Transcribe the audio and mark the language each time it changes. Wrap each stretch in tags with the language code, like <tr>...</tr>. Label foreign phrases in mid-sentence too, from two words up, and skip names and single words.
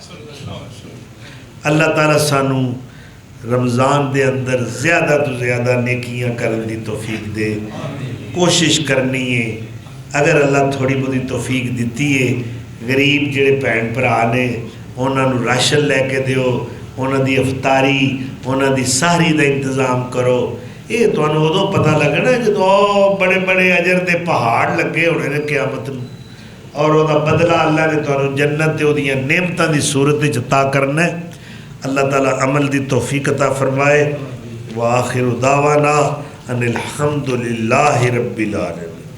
<pa>اللہ تعالیٰ سانو رمضان دے اندر زیادہ تو زیادہ نیکیاں کرن دی توفیق دے، کوشش کرنی ہے، اگر اللہ تھوڑی بہت توفیق دیتی ہے، غریب جڑے بھین بھرا نے انہاں نو راشن لے کے دیو، انہاں دی افطاری، انہاں دی سحری دا انتظام کرو۔ یہ تانوں ادوں پتہ لگنا جدوں بڑے بڑے اجر دے پہاڑ لگے ہونے نے قیامت نوں، اور وہ دا بدلہ اللہ نے تانوں جنت تے اودیاں نعمتاں دی صورت وچ عطا کرنا ہے۔ اللہ تعالیٰ عمل دی توفیق عطا فرمائے۔</pa> <ar>وآخر دعوانا ان الحمد للہ رب العالمین۔</ar>